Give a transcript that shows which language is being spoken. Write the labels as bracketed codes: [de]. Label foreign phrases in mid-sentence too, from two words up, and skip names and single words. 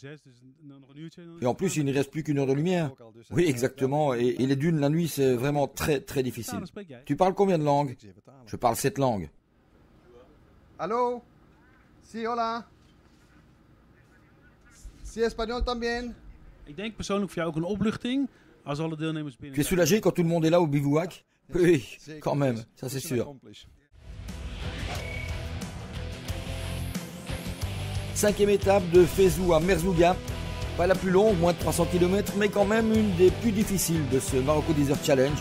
[fr] Et en plus, il ne reste plus qu'1 heure de lumière. Oui, exactement, et les dunes la nuit, c'est vraiment très très difficile. Tu parles combien de langues? Je parle 7 langues. [es] Allô? Si, hola. Si, espagnol también. [nl] Ik denk persoonlijk voor jou ook een opluchting als alle deelnemers binnen. [fr] Tu es soulagé quand tout le monde est là au bivouac? Oui, quand même, ça c'est sûr. 5e étape de Fezou à Merzouga. Pas la plus longue, moins de 300 km, mais quand même une des plus difficiles de ce Marocco Desert Challenge.